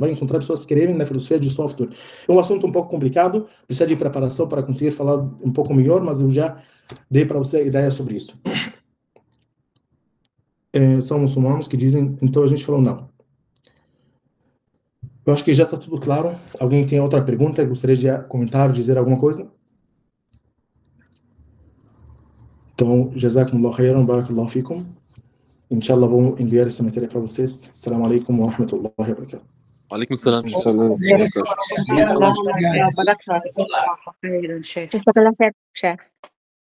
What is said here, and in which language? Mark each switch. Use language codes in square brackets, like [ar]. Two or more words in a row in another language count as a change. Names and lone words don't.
[pt] Vai encontrar pessoas que escrevem na filosofia de software. É um assunto um pouco complicado, precisa de preparação para conseguir falar um pouco melhor, mas eu já dei para você a ideia sobre isso. São muçulmanos que dizem, então a gente falou não. Eu acho que já está tudo claro. Alguém tem outra pergunta? Gostaria de comentar, dizer alguma coisa? Então, [ar] جزاكم الله خيرا، بارك الله فيكم. [pt] Inshallah, vou enviar essa matéria para vocês. [ar] السلام عليكم ورحمة الله وبركاته. عليكم السلام. جزاك الله خير شيخ.